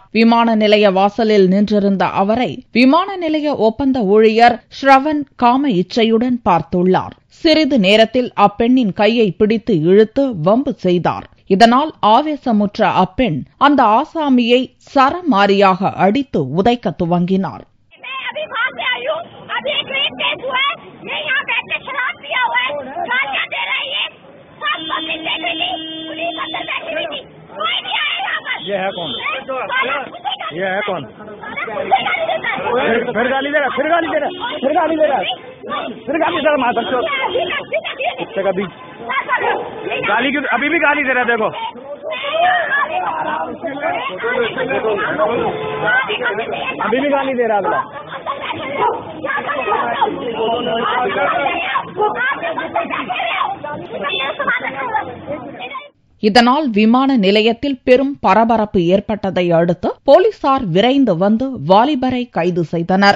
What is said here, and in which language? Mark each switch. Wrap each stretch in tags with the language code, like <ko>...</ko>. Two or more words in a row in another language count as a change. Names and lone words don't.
<ta>விமான நிலைய வாசலில் நின்றிருந்த அவரை விமான நிலைய ஒப்பந்த ஊழியர் ஸ்ரவன் காம இச்சையுடன் பார்த்துள்ளார். சிறிது நேரத்தில் அப்பெண்ணின் கையை பிடித்து இழுத்து வம்பு செய்தார். இதனால் ஆவேசமுற்ற அப்பெண் அந்த ஆசாமியை சரமாரியாக அடித்து உதைக்க துவங்கினார்.</ta> <hi>ये है कौन? ये है कौन? फिर गाली दे रहा, फिर गाली दे रहा, फिर गाली दे रहा, फिर गाली दे रहा माता चो। इससे कभी गाली की अभी भी गाली दे रहा, देखो अभी भी गाली दे रहा अगला।</hi> <ta>இதனால் விமான நிலையத்தில் பெரும் பரபரப்பு ஏற்பட்டதை அடுத்து போலீசார் விரைந்து வந்து வாலிபரை கைது செய்தனர்.</ta>